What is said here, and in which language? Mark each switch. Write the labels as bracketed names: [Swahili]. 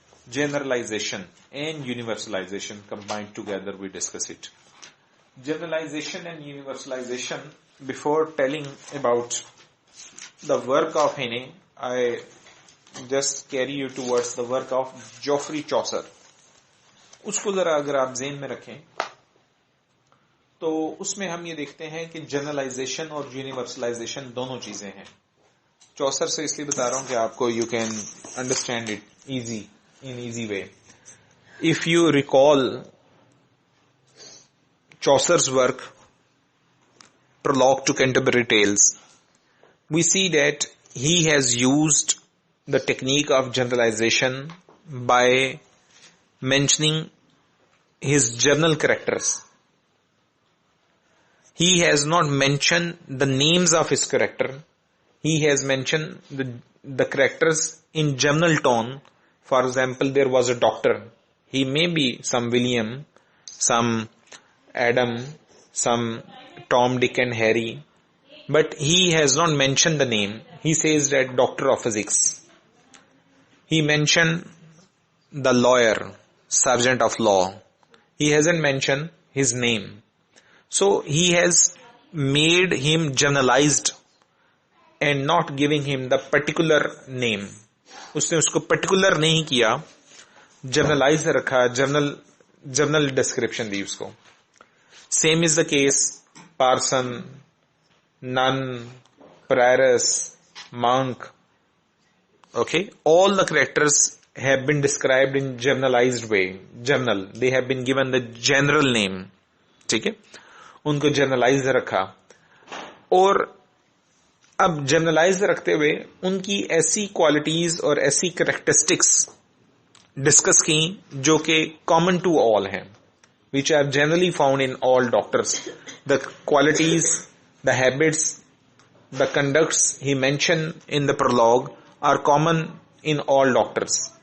[English] Generalization and universalization combined together, we discuss it. Generalization and universalization. Before telling about the work of Heine, I just carry you towards the work of Geoffrey Chaucer. [Hindi] उसको जरा अगर आप ज़हन में रखें तो उसमें हम ये देखते हैं कि जनरलाइजेशन और यूनिवर्सलाइजेशन दोनों चीजें हैं. चौसर से इसलिए बता रहा हूं कि आपको [English] You can understand it in easy way. If you recall Chaucer's work, Prologue to Canterbury Tales, we see that he has used the technique of generalization by mentioning his journal characters. He has not mentioned the names of his character. He has mentioned the characters in general tone. For example, there was a doctor. He may be some William, some Adam, some Tom, Dick and Harry. But he has not mentioned the name. He says that doctor of physics. He mentioned the lawyer, sergeant of law. He hasn't mentioned his name. So he has made him generalized and not giving him the particular name. [Hindi] उसने उसको particular नहीं किया, generalise रखा, journal description दी उसको. [English] Same is the case parson, nun, prioress, monk. Okay, all the characters have been described in generalized way. General, they have been given the general name. [Hindi] ठीक है, उनको generalise रखा. और अब जनरलाइज रखते हुए उनकी ऐसी क्वालिटीज और ऐसी कैरेक्टरिस्टिक्स डिस्कस की जो कि [English] common to all [Hindi] हैं, [English] Which are generally found in all doctors. The qualities, the habits, the conducts he mention in the prologue are common in all doctors.